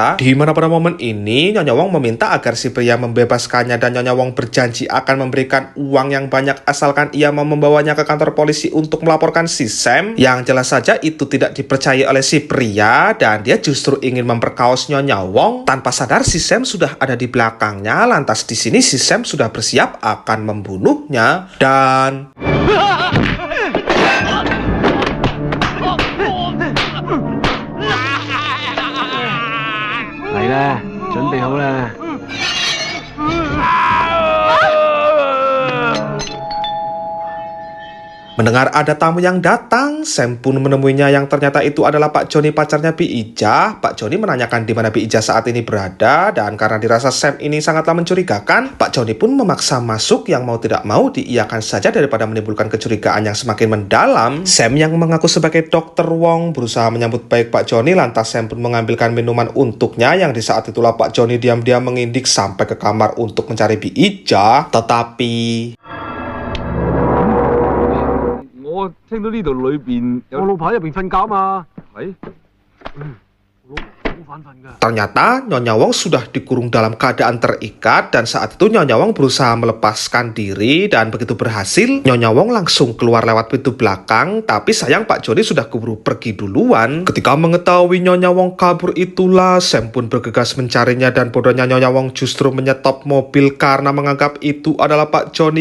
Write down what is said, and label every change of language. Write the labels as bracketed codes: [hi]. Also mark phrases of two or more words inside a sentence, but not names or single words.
[id] Di mana pada momen ini Nyonya Wong meminta agar si pria membebaskannya, dan Nyonya Wong berjanji akan memberikan uang yang banyak asalkan ia mau membawanya ke kantor polisi untuk melaporkan si Sam. Yang jelas saja itu tidak dipercaya oleh si pria, dan dia justru ingin memperkaos Nyonya Wong. Tanpa sadar si Sam sudah ada di belakangnya. Lantas di sini si Sam sudah bersiap akan membunuhnya dan [yue] 嚟啦，準備好啦。 [id] mendengar ada tamu yang datang, Sam pun menemuinya, yang ternyata itu adalah Pak Joni, pacarnya Bi Ija. Pak Joni menanyakan di mana Bi Ija saat ini berada, dan karena dirasa Sam ini sangatlah mencurigakan, Pak Joni pun memaksa masuk, yang mau tidak mau diiyakan saja daripada menimbulkan kecurigaan yang semakin mendalam. Sam yang mengaku sebagai Dokter Wong berusaha menyambut baik Pak Joni, lantas Sam pun mengambilkan minuman untuknya, yang di saat itulah Pak Joni diam-diam mengindik sampai ke kamar untuk mencari Bi Ija. Tetapi [yue] 我聽到呢度裏邊有我老婆喺入邊瞓覺嘛。係我老婆好反瞓㗎。 [id] ternyata Nyonya Wong sudah dikurung dalam keadaan terikat, dan saat itu Nyonya Wong berusaha melepaskan diri, dan begitu berhasil Nyonya Wong langsung keluar lewat pintu belakang. Tapi sayang Pak Joni sudah keburu pergi duluan. Ketika mengetahui Nyonya Wong kabur itulah Sam pun bergegas mencarinya, dan bodohnya Nyonya Wong justru menyetop mobil karena menganggap itu adalah Pak Joni.